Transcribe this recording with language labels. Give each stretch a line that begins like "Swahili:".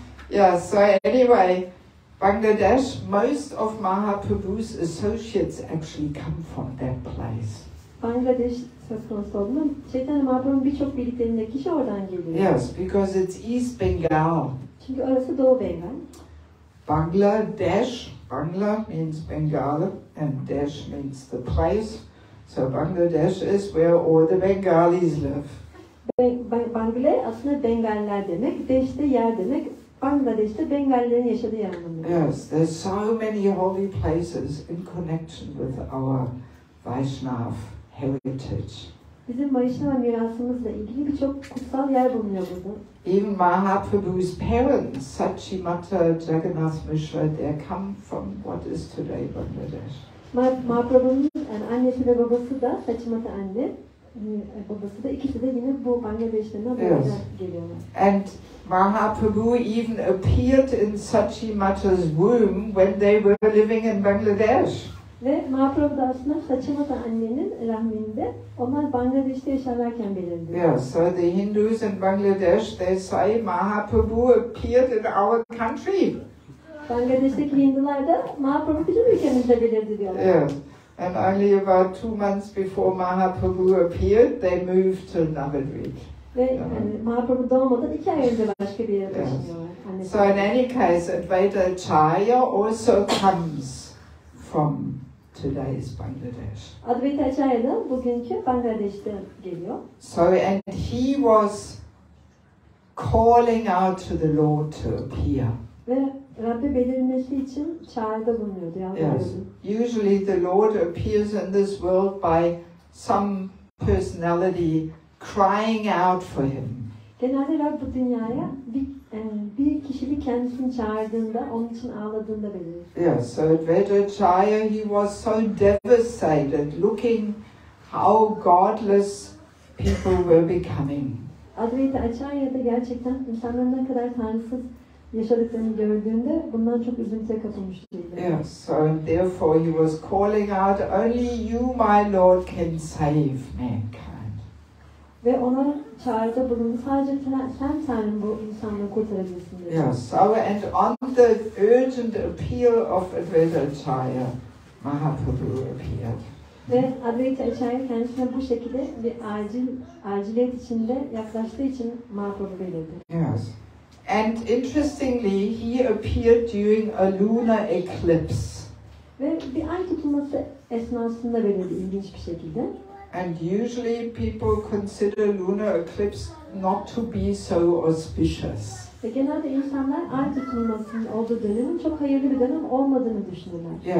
English: Yeah, so anyway, Bangladesh, most of Mahaprabhu's associates actually come from that place.
Turkish: Bangladesh söz konusu olduğunda Chaitanya Mahaprabhu'nun birçok birliklerinde kişi oradan geliyor.
English: Yes, because it's East Bengal.
Turkish: Çünkü orası Doğu Bengal.
English: Bangladesh, Bangla means Bengal and Desh means the place. So Bangladesh is where all the Bengalis live.
Turkish: Bangla aslında Bengaller demek, Desh de yer demek. Bangladeş'te Bengallerin yaşadığı yer anlamında.
English: Yes, there's so many holy places in connection with our Vaishnav heritage.
Turkish: Bizim Vaishnava mirasımızla ilgili birçok kutsal yer bulunuyor burada.
English: Even Mahaprabhu's parents, Sachimata, Jagannath Mishra, they come from what is today Bangladesh.
Turkish: Mahaprabhu'nun yani annesi ve babası da Sachimata anne, babası da ikisi de yine bu Bangladeş'ten geliyorlar.
English: And Mahaprabhu even appeared in Sachimata's womb when they were living in Bangladesh.
Turkish: Ve Mahaprabhu da aslında Sachimata annenin rahminde onlar Bangladeş'te yaşarlarken belirdi.
English: Yeah, so the Hindus in Bangladesh, they say Mahaprabhu appeared in our country.
Turkish: Bangladeş'teki Hindular da Mahaprabhu bizim ülkemizde belirdi diyorlar.
English: Yeah, and only about 2 months before Mahaprabhu appeared, they moved to Navadvip.
Turkish: Ve yani Mahaprabhu doğmadan 2 ay önce başka bir yere taşınıyorlar.
English: So in any case, Advaita Acharya also comes from today's Bangladesh.
Turkish: Advaita Acharya da bugünkü Bangladeş'ten geliyor.
English: So and he was calling out to the Lord to appear.
Turkish: Ve Rabbi belirmesi için çağrıda bulunuyordu.
English: Yes. Usually the Lord appears in this world by some personality crying out for him.
Turkish: Genelde Rab bu dünyaya bir kişilik kendisini çağırdığında, onun için ağladığında belirir.
English: Yes, so Advaita Acharya, he was so devastated looking how godless people were becoming.
Turkish: Advaita Acharya da gerçekten insanların ne kadar tanrısız yaşadıklarını gördüğünde bundan çok üzüntüye kapılmıştı.
English: Yes, so therefore he was calling out, only you, my Lord, can save mankind.
Turkish: Ve ona çağrıda bulundu. Sadece sen Tanrım bu insanları kurtarabilirsin dedi.
English: Yes, so and on the urgent appeal of Advaita Acharya, Mahaprabhu appeared.
Turkish: Ve Advaita Acharya kendisine bu şekilde bir aciliyet içinde yaklaştığı için Mahaprabhu belirdi.
English: Yes. And interestingly, he appeared during a lunar eclipse.
Turkish: Ve bir ay tutulması esnasında belirdi ilginç bir şekilde.
English: And usually people consider lunar eclipse not to be so auspicious.
Turkish: Ve genelde insanlar ay tutulmasının olduğu dönemin çok hayırlı bir dönem olmadığını düşünürler.